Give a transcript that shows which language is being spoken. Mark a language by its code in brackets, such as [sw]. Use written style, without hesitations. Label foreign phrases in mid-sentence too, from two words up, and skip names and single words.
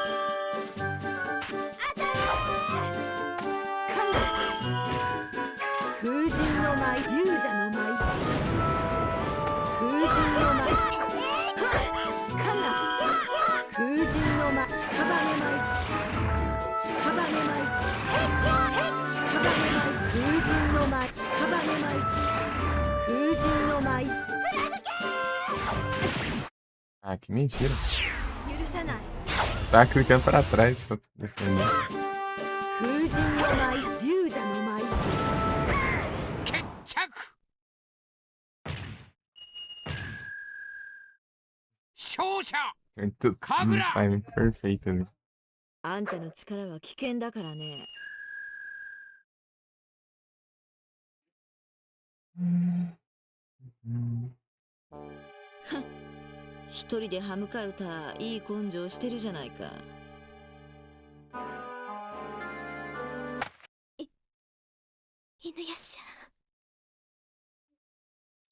[ja] 当たれカンナ風神の舞勇者の舞風神の舞カンナ風神の舞屍舞屍舞屍舞風神の舞屍舞風神の舞 [pt] Ah, que mentira. [ja] 許さない [pt] Tava clicando pra trás pra defender. [ja] 風神の舞勇者の舞決着。勝者 [pt] Muito, Kagura! um timing perfeito ali. [ja] あんたの力は危険だからね。一人で歯向かうたいい根性してるじゃないか。犬やしゃ。